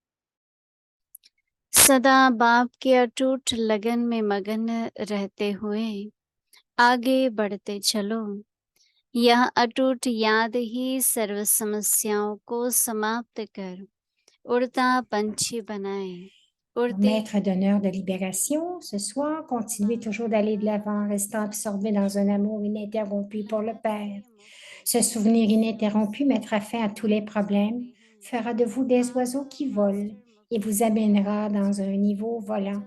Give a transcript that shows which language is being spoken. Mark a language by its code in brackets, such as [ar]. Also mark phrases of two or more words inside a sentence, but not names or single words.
[hi] सदा बाप के अटूट लगन में मगन रहते हुए आगे बढ़ते चलो। यह अटूट याद ही सर्व समस्याओं को समाप्त कर उड़ता पंछी बनाए। उड़ते [fr] Maître d'honneur de libération, ce soir, continuez toujours d'aller de l'avant, restant absorbé dans un amour ininterrompu pour le Père. Ce souvenir ininterrompu mettra fin à tous les problèmes, fera de vous des oiseaux qui volent et vous amènera dans un niveau volant.